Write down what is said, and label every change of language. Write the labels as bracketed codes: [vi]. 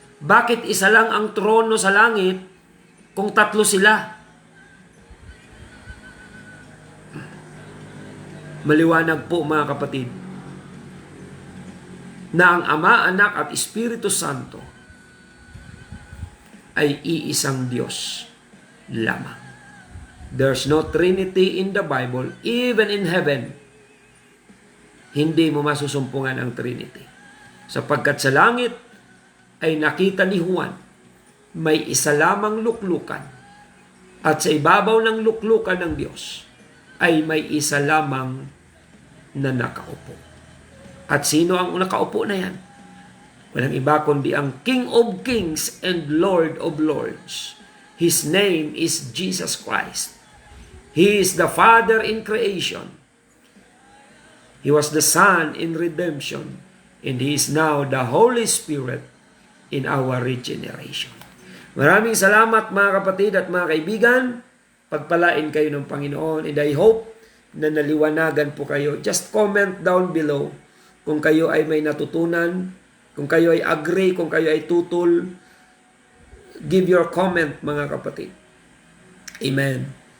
[tl] Bakit isa lang ang trono sa langit kung 3 sila? Maliwanag po, mga kapatid, na ang Ama, Anak at Espiritu Santo ay iisang Diyos lamang. [en] There's no Trinity in the Bible. Even in heaven, [tl] hindi mo masusumpungan ang Trinity. Sapagkat sa langit ay nakita ni Juan, may isa lamang luklukan. At sa ibabaw ng luklukan ng Diyos ay may isa lamang na nakaupo. At sino ang nakaupo na yan? Walang iba kundi ang [en] King of Kings and Lord of Lords. His name is Jesus Christ. He is the Father in creation. He was the Son in redemption. And He is now the Holy Spirit in our regeneration. [tl] Maraming salamat mga kapatid at mga kaibigan. Pagpalain kayo ng Panginoon. [en] And I hope [tl] na naliwanagan po kayo. [en] Just comment down below [tl] kung kayo ay may natutunan, kung kayo ay agree, kung kayo ay tutol. [en] Give your comment [tl] mga kapatid. [en] Amen.